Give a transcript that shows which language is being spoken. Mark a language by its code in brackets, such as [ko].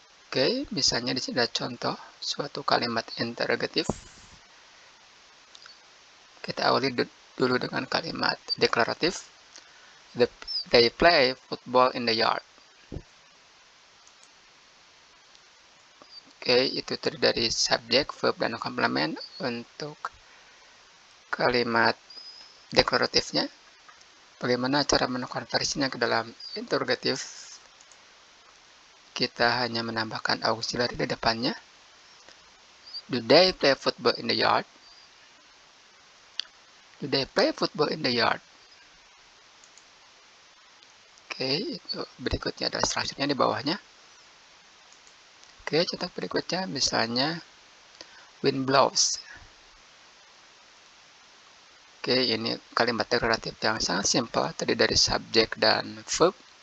[id] Oke, misalnya di sini ada contoh suatu kalimat interrogatif. Kita awali dulu dengan kalimat deklaratif. [en] They play football in the yard. [id] Oke, itu terdiri dari subjek, verb, dan complement untuk kalimat deklaratifnya. Bagaimana cara menkonversinya ke dalam interrogatif? Kita hanya menambahkan auxiliary di depannya. [en] Do they play football in the yard? Do they play football in the yard? [id] Oke, itu berikutnya adalah strukturnya di bawahnya. Oke, contoh berikutnya misalnya [en] wind blows. [id] Oke, ini kalimat deklaratif yang sangat simpel, terdiri dari subjek dan verb.